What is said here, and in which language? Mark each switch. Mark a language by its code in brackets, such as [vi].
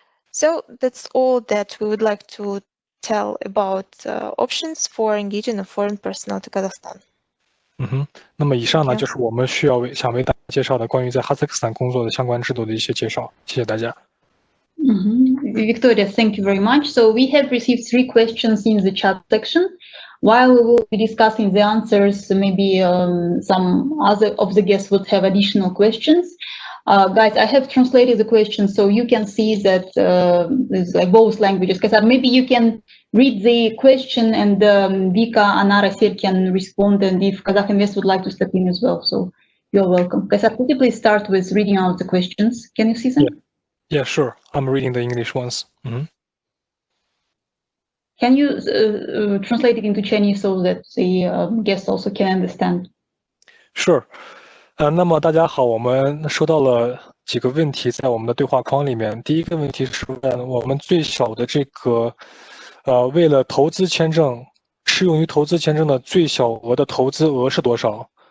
[en] So that's all that we would like to tell about options for engaging a foreign personnel to Kazakhstan. [zh] 那么以上呢就是我们想为大家介绍的关于在哈萨克斯坦工作的相关制度的一些介绍。谢谢大家。 [en] Viktoriya, thank you very much. So we have received 3 questions in the chat section. While we will be discussing the answers, maybe some other of the guests would have additional questions. Guys, I have translated the questions so you can see that there's like both languages. Maybe you can read the question and Vika, Anar, Assel can respond, and if Kazakh Invest would like to step in as well. So you're welcome. Kazakh, could you please start with reading out the questions? Can you see them? Yeah, sure. I'm reading the English ones. Can you translate it into Chinese so that the guests also can understand? Sure. [zh] 那么大家好，我们收到了几个问题在我们的对话框里面。第一个问题是问我们最小的这个为了投资签证适用于投资签证的最小额的投资额是多少？